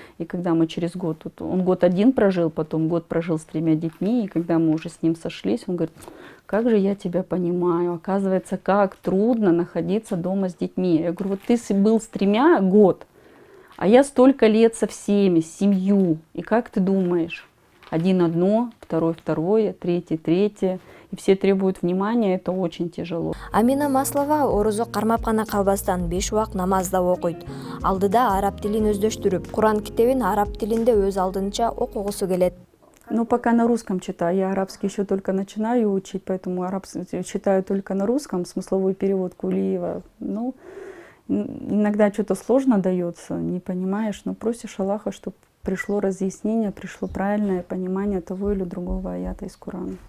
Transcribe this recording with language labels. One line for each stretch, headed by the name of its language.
Russian: И когда мы через год, он год один прожил, потом год прожил с 3 детьми, и когда мы уже с ним сошлись, он говорит: как же я тебя понимаю, оказывается, как трудно находиться дома с детьми. Я говорю: вот ты был с 3 год, а я столько лет со всеми, с 7. И как ты думаешь? Один одно, второй второе, третий третье. И все требуют внимания, это очень тяжело.
Kyrgyz: Амина Маслова орузу кармап гана калбастан 5 убак намазда окуйт. Алдыда араб тилин өздөштүрүп, Куран китебин араб тилинде өз алдынча окугусу келет.
Russian: Ну, пока на русском читаю. Я арабский еще только начинаю учить, поэтому арабский читаю только на русском, смысловой перевод Кулиева. Ну, иногда что-то сложно дается, не понимаешь, но просишь Аллаха, чтобы пришло разъяснение, пришло правильное понимание того или другого аята из Корана.